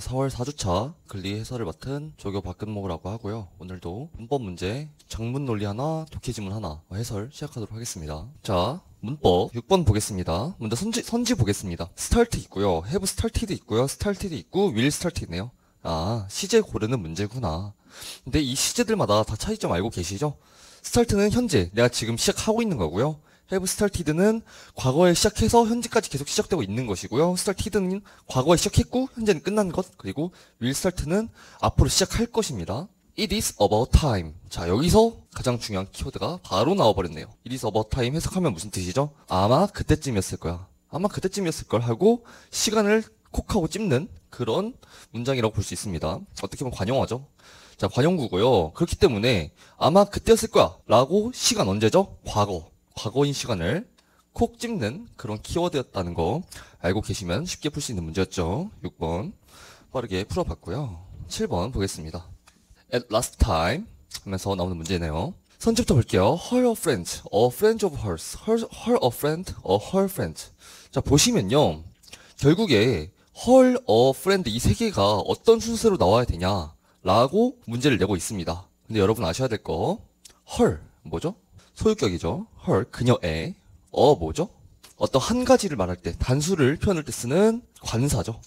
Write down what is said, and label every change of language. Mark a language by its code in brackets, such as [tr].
[ko] 4월 4주차 글리 해설을 맡은 조교 박근모라고 하고요. 오늘도 문법 문제, 장문 논리 하나, 독해 지문 하나 해설 시작하도록 하겠습니다. 자, 문법 6번 보겠습니다. 먼저 선지 보겠습니다. start 있고요. [en] have started [ko] 있고요. started 있고 [en] will start [ko] 있네요. 아, 시제 고르는 문제구나. 근데 이 시제들마다 다 차이점 알고 계시죠? start는 현재, 내가 지금 시작하고 있는 거고요. have started는 과거에 시작해서 현재까지 계속 시작되고 있는 것이고요. started는 과거에 시작했고 현재는 끝난 것. 그리고 will start는 앞으로 시작할 것입니다. [en] It is about time. [ko] 자, 여기서 가장 중요한 키워드가 바로 나와버렸네요. [en] It is about time [ko] 해석하면 무슨 뜻이죠? 아마 그때쯤이었을 거야. 아마 그때쯤이었을 걸 하고 시간을 콕 하고 찝는 그런 문장이라고 볼 수 있습니다. 어떻게 보면 관용어죠. 자, 관용구고요. 그렇기 때문에 아마 그때였을 거야 라고 시간 언제죠? 과거인 시간을 콕 찝는 그런 키워드였다는 거 알고 계시면 쉽게 풀 수 있는 문제였죠. 6번 빠르게 풀어봤고요. 7번 보겠습니다. [en] At last time [ko] 하면서 나오는 문제네요. 선지부터 볼게요. [en] Her a friend, a friend of hers, her a friend, her friend. [ko] 자, 보시면요. 결국에 her, a friend 이 세 개가 어떤 순서로 나와야 되냐 라고 문제를 내고 있습니다. 근데 여러분 아셔야 될 거 her 뭐죠? 소유격이죠. her, 그녀의. 뭐죠? 어떤 한 가지를 말할 때, 단수를 표현할 때 쓰는 관사죠.